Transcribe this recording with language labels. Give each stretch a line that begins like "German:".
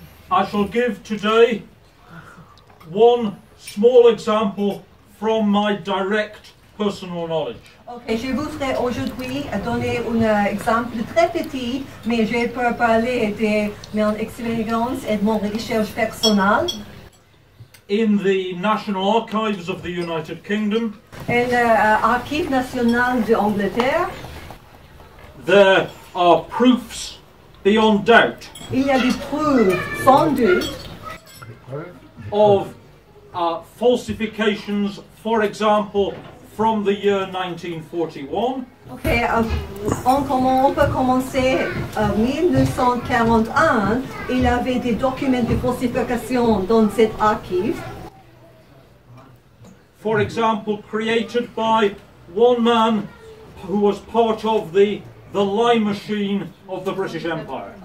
English: I shall give today one small example from my direct personal knowledge.
French: Okay, je voudrais aujourd'hui donner un exemple très petit, mais je peux parler de mon expérience et de mon recherche personnelle.
English: In the National Archives of the United Kingdom,
French: En l'Archive national d'Angleterre,
English: there are proofs beyond doubt
French: il y a des preuves sans doute
English: of falsifications, for example, from the year 1941.
French: Okay, on peut commencer en 1941. Il y avait des documents de falsification dans cet archive.
English: For example, created by one man who was part of the lie machine of the British Empire.